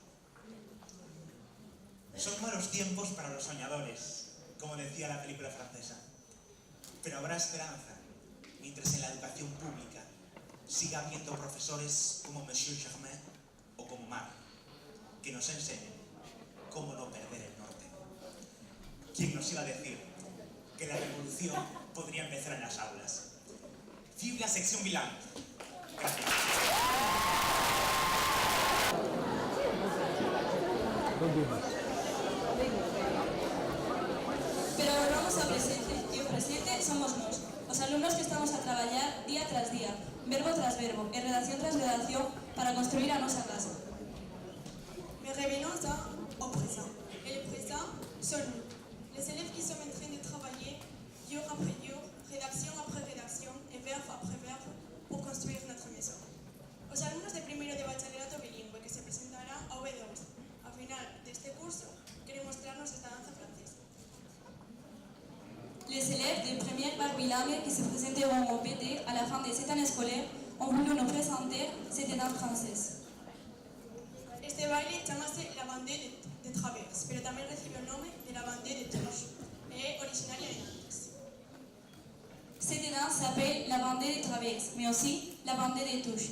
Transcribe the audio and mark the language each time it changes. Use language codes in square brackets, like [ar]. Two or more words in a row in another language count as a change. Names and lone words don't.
[es] Son malos tiempos para los soñadores, como decía la película francesa, pero habrá esperanza mientras en la educación pública siga habiendo profesores como Monsieur Germain o como Mar, que nos enseñen cómo no perder el norte. ¿Quién nos iba a decir que la revolución podría empezar en las aulas? [fr] Vive la sección bilingue. [es] Gracias. [gl] Pero volvamos ao presente, e o presente somos nós, os alumnos que estamos a traballar día tras día, verbo tras verbo e redacción tras redacción para construir a nosa casa. [fr] Mais revenons au présent. Et le présent, sont nous. Les élèves qui sont en train de travailler jour après jour, rédaction après rédaction et verbe après verbe pour construire notre maison. [gl] Os alumnos de primeiro de bachillerato bilingüe que se presentarán ao B2 ao final deste curso queren mostrarnos esta danza francesa. [fr] Les élèves de première bac bilingue qui se présenteront au BT à la fin de cette année scolaire ont voulu nous présenter cette danse française. [gl] Este baile chamase la bandée de Travers, pero tamén recibe o nome de la bandée de Touche e é originaria de Nantes. [fr] Cette danse s'appelle la bandée de Travers, mais aussi la bandée de Touche.